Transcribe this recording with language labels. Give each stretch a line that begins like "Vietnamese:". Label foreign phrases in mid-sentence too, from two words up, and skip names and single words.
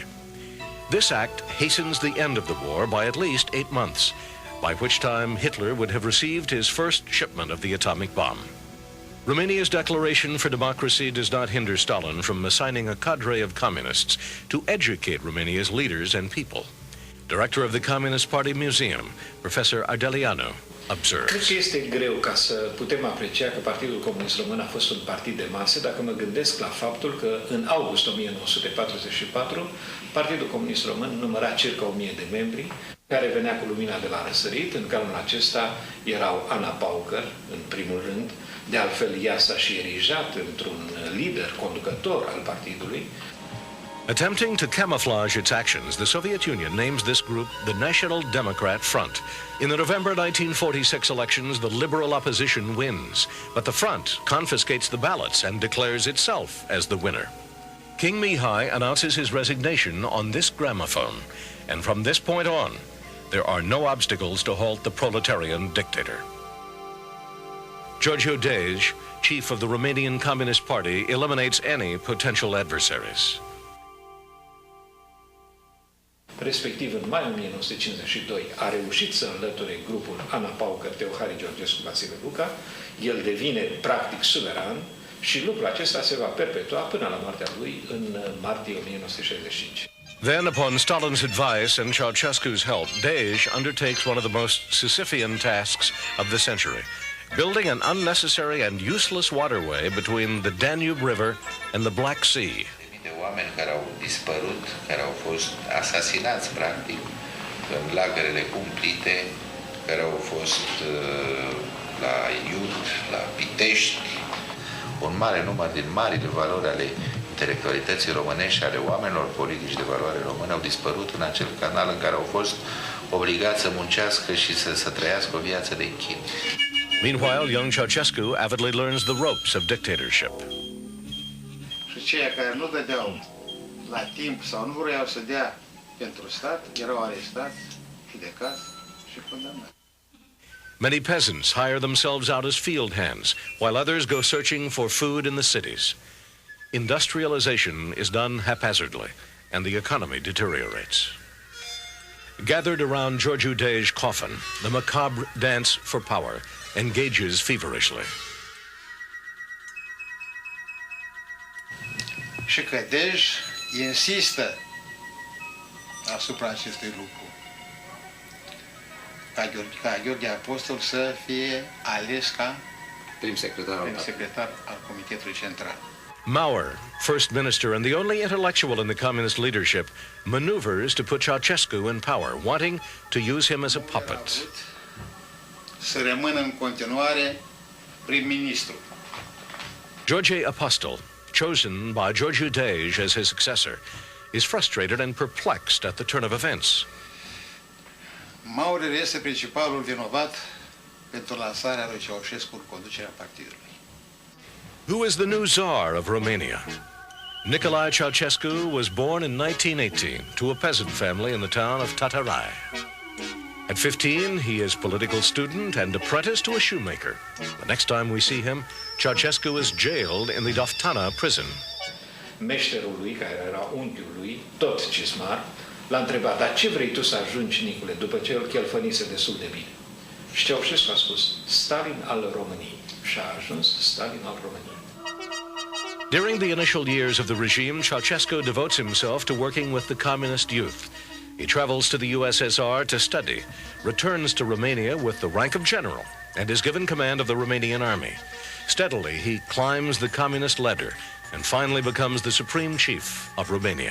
English: This act hastens the end of the war by at least 8 months, by which time Hitler would have received his first shipment of the atomic bomb. Romania's declaration for democracy does not hinder Stalin from assigning a cadre of communists to educate Romania's leaders and people. Director of the Communist Party Museum, Professor Ardeleanu, observes.
Romanian: Cred că este greu ca să putem aprecia că Partidul Comunist Român a fost un partid de masă dacă mă gândesc la faptul că în august 1944 Partidul Comunist Român număra circa 1000 de membri. care venea cu lumina de la răsărit. În calul acesta erau Ana Paucăr, în primul rând. De altfel, ea s-a și erijat într-un lider conducător al partidului.
English: Attempting to camouflage its actions, the Soviet Union names this group the National Democrat Front. In the November 1946 elections, the liberal opposition wins, but the front confiscates the ballots and declares itself as the winner. King Mihai announces his resignation on this gramophone, and from this point on, there are no obstacles to halt the proletarian dictator. Georgiu Dej, chief of the Romanian Communist Party, eliminates any potential adversaries.
Romanian: Respectiv, în mai 1952, a reușit să înlăture grupul Ana Paucăr, Teohari Georgescu, Vasile Luca. El devine practic suveran și lucrul acesta se va perpetua până la moartea lui în martie 1965.
English: Then, upon Stalin's advice and Ceausescu's help, Dej undertakes one of the most Sisyphean tasks of the century, building an unnecessary and useless waterway between the Danube River and the Black Sea.
Romanian: De oameni care au dispărut, care au fost asasinați, practic, în lagărele cumplite, care au fost la Iud, la Pitești. Un mare număr din marile valori ale intelectualității românești și ale oamenilor politici de valoare română au dispărut în acel canal în care au fost obligați să muncească și să trăiască o viață de chin.
English: Meanwhile, young Ceausescu avidly learns the ropes of dictatorship.
Romanian: Și cei care nu dădeau la timp sau nu vreau să dea pentru stat, erau arestați, judecați și condamnați.
English: Many peasants hire themselves out as field hands, while others go searching for food in the cities. Industrialization is done haphazardly, and the economy deteriorates. Gathered around Georgiu Dej's coffin, the macabre dance for power engages feverishly.
Romanian: Și că Dej insistă asupra acestui lucru, ca Gheorghe Apostol să fie ales ca prim secretar al Comitetului Central.
English: Maurer, first minister and the only intellectual in the communist leadership, maneuvers to put Ceausescu in power, wanting to use him as a puppet.
Romanian: Să rămână în continuare prim-ministru.
English: George Apostol, chosen by Georgiu Dej as his successor, is frustrated and perplexed at the turn of events.
Romanian: Maurer este principalul vinovat pentru lansarea lui Ceausescu în conducerea partidului.
English: Who is the new Tsar of Romania? Nicolae Ceausescu was born in 1918 to a peasant family in the town of Tatarai. At 15, he is political student and apprentice to a shoemaker. The next time we see him, Ceausescu is jailed in the Doftana prison.
Romanian: Meșterul lui, care era unchiul lui, tot cismar, l-a întrebat, dar ce vrei tu să ajungi, Nicule, după ce el chelfănise destul de bine? Și Ceausescu a spus, Stalin al României. Și a ajuns Stalin al României.
English: During the initial years of the regime, Ceausescu devotes himself to working with the communist youth. He travels to the USSR to study, returns to Romania with the rank of general, and is given command of the Romanian army. Steadily, he climbs the communist ladder and finally becomes the supreme chief of Romania.